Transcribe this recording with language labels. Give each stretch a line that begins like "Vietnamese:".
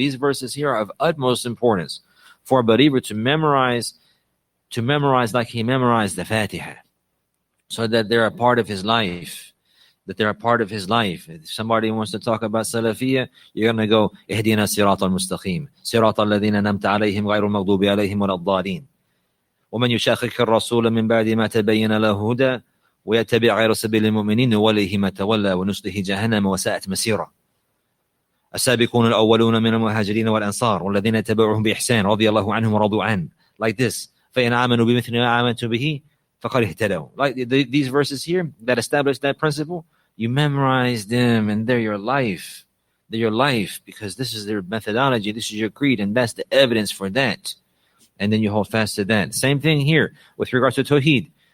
English: These verses here are of utmost importance for a believer to memorize like he memorized the Fatiha, so that they're a part of his life. If somebody wants to talk about Salafiyya, you're going to go,
Arabic: Ihdina sirat al-mustaqim, sirat al-ladhina namta alayhim ghayru maghdubi alayhim wal-ad-dhalin. ومن يشاقق الرسول من بعد ما تبين له هدى ويتبع غير سبيل المؤمنين نوليه ما تولى ونصله جهنم وساءت مسيرا. السابقون الأولون من المهاجرين والأنصار والذين تبعوهم بإحسان رضي الله عنهم ورضوا عنه.
English: Like this.
Arabic: فإن آمنوا بمثل ما آمنت به فقد اهتدوا.
English: Like these verses here that establish that principle, you memorize them and they're your life. They're your life because this is their methodology, this is your creed, and that's the evidence for that. And then you hold fast to that. Same thing here with regards to Tawheed.